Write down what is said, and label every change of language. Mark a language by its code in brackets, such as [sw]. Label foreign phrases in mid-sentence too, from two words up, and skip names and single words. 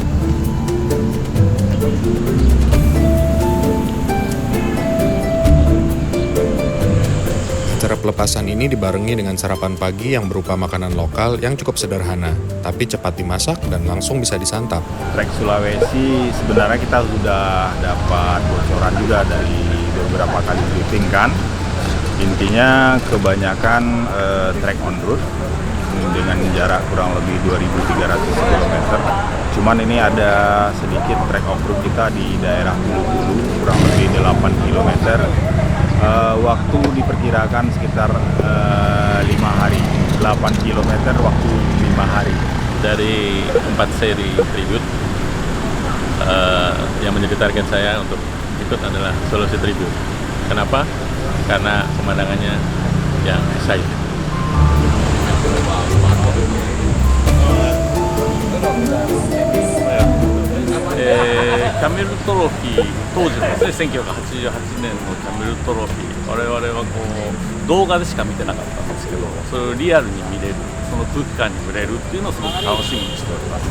[id] Acara pelepasan ini dibarengi dengan sarapan pagi yang berupa makanan lokal yang cukup sederhana, tapi cepat dimasak dan langsung bisa disantap. Trek Sulawesi sebenarnya kita sudah dapat bocoran juga dari beberapa kali briefing kan. Intinya kebanyakan trek [en] on road [id] dengan jarak kurang lebih 2.300 km. Cuman ini ada sedikit trek [en] off road [id] kita di daerah Hulu kurang lebih 8 km. Waktu diperkirakan sekitar 5 hari, 8 km waktu 5 hari. Dari 4 seri tribute yang menjadi target saya untuk ikut adalah Sulawesi Tribute. Kenapa? Karena pemandangannya yang exciting. [ja] キャメルトロフィー、当時のですね、1988年のキャメルトロフィー、我々はこう動画でしか見てなかったんですけど、それをリアルに見れる、その空気感に触れるっていうのをすごく楽しみにしております。